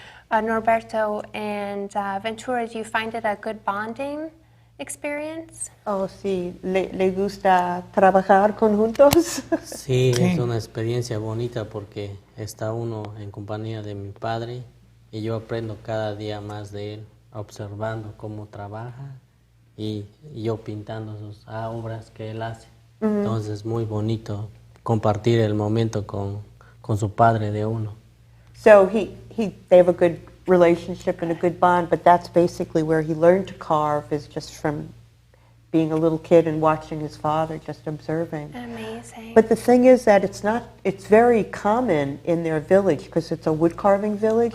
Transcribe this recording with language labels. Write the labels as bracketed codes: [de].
[en] Norberto and Ventura, do you find it a good bonding experience? [es] Oh, sí, le gusta trabajar conjuntos. Sí, es una experiencia bonita porque está uno en compañía de mi padre y yo aprendo cada día más de él, observando cómo trabaja y yo pintando sus obras que él hace. Entonces es muy bonito compartir el momento con su padre de uno. [en] So they have a good relationship and a good bond, but that's basically where he learned to carve, is just from being a little kid and watching his father, just observing. Amazing. But the thing is that it's very common in their village because it's a wood carving village.